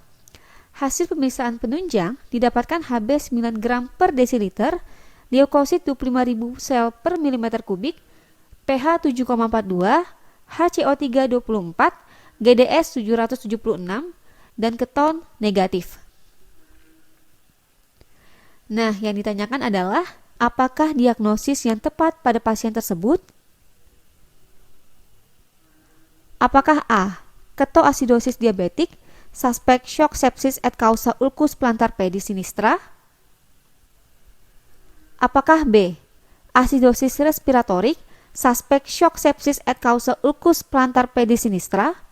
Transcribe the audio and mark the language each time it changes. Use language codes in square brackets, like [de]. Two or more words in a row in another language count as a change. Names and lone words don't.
[id] Hasil pemeriksaan penunjang didapatkan Hb 9 gram per desiliter, leukosit 25.000 sel per milimeter kubik, pH 7,42, HCO3 24, GDS 776, dan keton negatif. Nah, yang ditanyakan adalah apakah diagnosis yang tepat pada pasien tersebut? Apakah A. Ketoasidosis diabetik, suspek shock sepsis et causa ulcus plantar pedis sinistra? Apakah B. Asidosis respiratorik, suspek shock sepsis et causa ulcus plantar pedis sinistra?